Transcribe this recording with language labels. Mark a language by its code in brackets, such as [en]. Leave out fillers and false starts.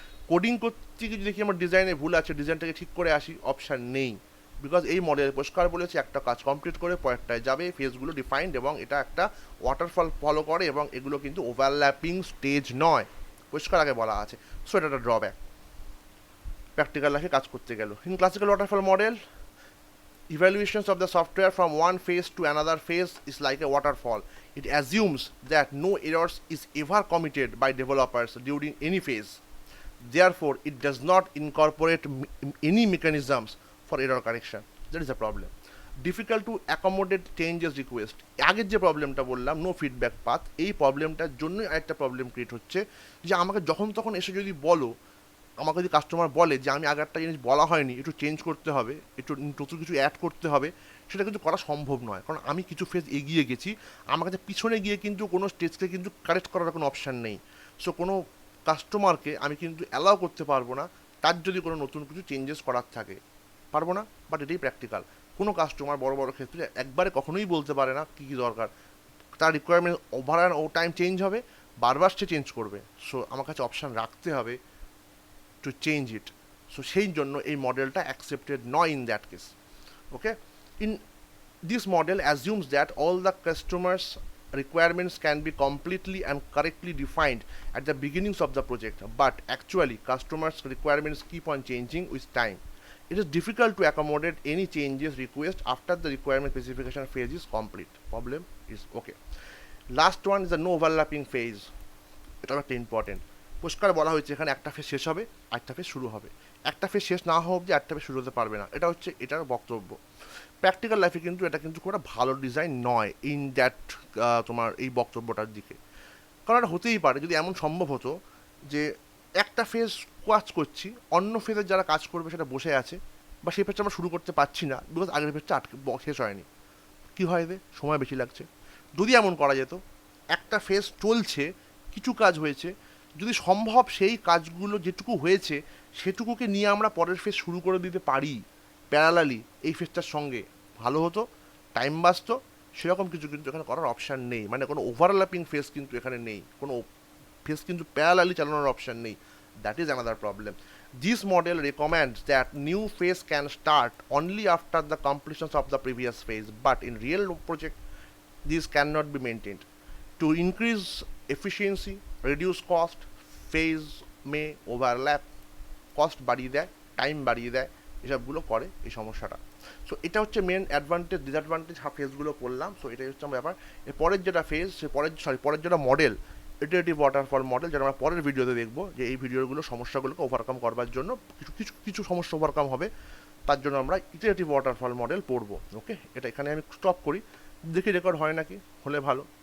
[bn] Coding করতে গিয়ে দেখি আমার ডিজাইনে ভুল আছে, ডিজাইনটাকে ঠিক করে আসি, অপশান নেই। বিকজ এই মডেল পরিষ্কার বলেছে একটা কাজ কমপ্লিট করে পরেরটায় যাবে, ফেজগুলো ডিফাইন্ড, এবং এটা একটা ওয়াটারফল ফলো করে, এবং এগুলো কিন্তু ওভারল্যাপিং স্টেজ নয়, পরিষ্কার আগে বলা আছে। সো এটা একটা ড্রব্যাক প্র্যাকটিক্যাল লাইফে কাজ করতে গেল। [en] In classical waterfall model, evaluations of the software from one phase to another phase is like a waterfall. It assumes that no errors is ever committed by developers during any phase. Therefore, it does not incorporate any mechanisms for error correction. That is a problem. Difficult to accommodate changes request. [bn] আগের যে প্রবলেমটা বললাম no feedback path, এই প্রবলেমটার জন্যই আরেকটা problem create হচ্ছে যে আমাকে যখন তখন এসে যদি বলো, আমাকে যদি কাস্টমার বলে যে আমি আগে একটা জিনিস বলা হয়নি, একটু চেঞ্জ করতে হবে, একটু নতুন কিছু অ্যাড করতে হবে, সেটা কিন্তু করা সম্ভব নয়, কারণ আমি কিছু ফেজ এগিয়ে গেছি, আমার কাছে পিছনে গিয়ে কিন্তু কোনো স্টেজকে কিন্তু কারেক্ট করার কোনো অপশান নেই। সো কোনো কাস্টমারকে আমি কিন্তু অ্যালাউ করতে পারবো না তার যদি কোনো নতুন কিছু চেঞ্জেস করার থাকে, পারবো না। বাট এটাই প্র্যাকটিক্যাল। কোনো কাস্টমার বড় বড় ক্ষেত্রে একবারে কখনোই বলতে পারে না কী কী দরকার, তার requirement over and O time change হবে, বারবার সে চেঞ্জ করবে। সো আমার কাছে অপশান রাখতে হবে [en] to change it. [bn] So সেই জন্য এই মডেলটা অ্যাকসেপ্টেড নয় [en] in that case, [bn] okay. [en] In this model assumes that all the customers requirements can be completely and correctly defined at the beginnings of the project, but actually customers requirements keep on changing with time. It is difficult to accommodate any changes request after the requirement specification phase is complete. Problem is okay. Last one is the no overlapping phase. [bn] এটা একটা important. পরিষ্কার বলা হয়েছে এখানে একটা phase শেষ হবে, আরেকটা ফেজ শুরু হবে, একটা ফেজ শেষ না হওয়া অবধি আরেকটা ফেজ শুরু হতে পারবে না। এটা হচ্ছে এটার বক্তব্য। প্র্যাকটিক্যাল লাইফে কিন্তু এটা কিন্তু খুব একটা ভালো ডিজাইন নয় ইন দ্যাট তোমার এই বক্তব্যটার দিকে। কারণ এটা হতেই পারে যদি এমন সম্ভব হতো যে একটা ফেজ কাজ করছি, অন্য ফেজের যারা কাজ করবে সেটা বসে আছে, বা সেই ফেজটা আমরা শুরু করতে পারছি না বিকজ আগের ফেজটা শেষ হয়নি। কী হয় এতে? সময় বেশি লাগছে। যদি এমন করা যেত, একটা ফেজ চলছে, কিছু কাজ হয়েছে, যদি সম্ভব সেই কাজগুলো যেটুকু হয়েছে সেটুকুকে নিয়ে আমরা পরের ফেজ শুরু করে দিতে পারি প্যারালালি এই ফেজটার সঙ্গে, ভালো হতো, টাইম বাঁচতো। সেরকম কিছু কিন্তু এখানে করার অপশান নেই, মানে কোনো ওভারল্যাপিং ফেজ কিন্তু এখানে নেই, কোনো ফেজ কিন্তু প্যারালালি চালানোর অপশান নেই। [en] That is another problem. This model recommends that new phase can start only after the completion of the previous phase, but in real project this cannot be maintained. To increase efficiency, reduce cost, phase may overlap, [bn] cost বাড়িয়ে দেয়, time বাড়িয়ে দেয়, এসবগুলো করে এই সমস্যাটা। So এটা হচ্ছে মেন অ্যাডভান্টেজ ডিসঅ্যাডভান্টেজ ফেজগুলো করলাম। সো এটাই হচ্ছে আমার ব্যাপার। এর পরের যেটা ফেজ, সে পরের যেটা মডেল, ইটারেটিভ ওয়াটারফল মডেল, যেটা আমরা পরের ভিডিওতে দেখবো, যে এই ভিডিওগুলো সমস্যাগুলোকে ওভারকাম করবার জন্য কিছু কিছু কিছু সমস্যা ওভারকাম হবে, তার জন্য আমরা ইটারেটিভ ওয়াটারফল মডেল পড়বো। ওকে, এটা এখানে আমি স্টপ করি, দেখি রেকর্ড হয় নাকি, হলে ভালো।